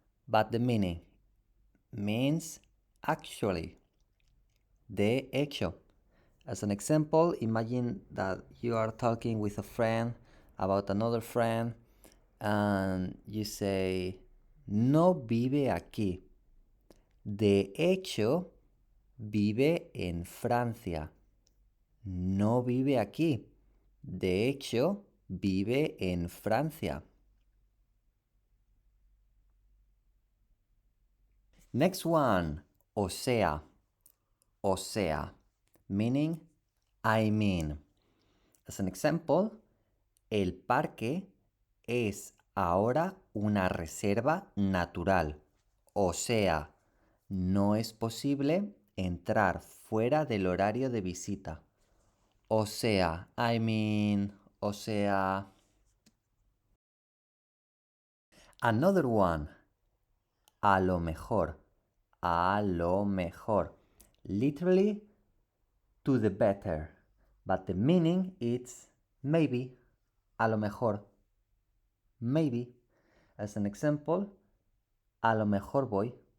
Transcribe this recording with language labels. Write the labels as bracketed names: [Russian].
[English] But the meaning means actually. [Spanish] De hecho. [English] As an example, imagine that you are talking with a friend about another friend and you say, [Spanish] no vive aquí. De hecho, vive en Francia. No vive aquí. De hecho, vive en Francia. [English] Next one. [Spanish] O sea. O sea. [English] Meaning, I mean. As an example, [Spanish] el parque es ahora una reserva natural. O sea, no es posible entrar fuera del horario de visita. O sea, [English] I mean, [Spanish] o sea. [English] Another one. [Spanish] A lo mejor. A lo mejor. [English] Literally, to the better. But the meaning is maybe. [Spanish] A lo mejor. [English] Maybe. As an example, [Spanish] a lo mejor voy.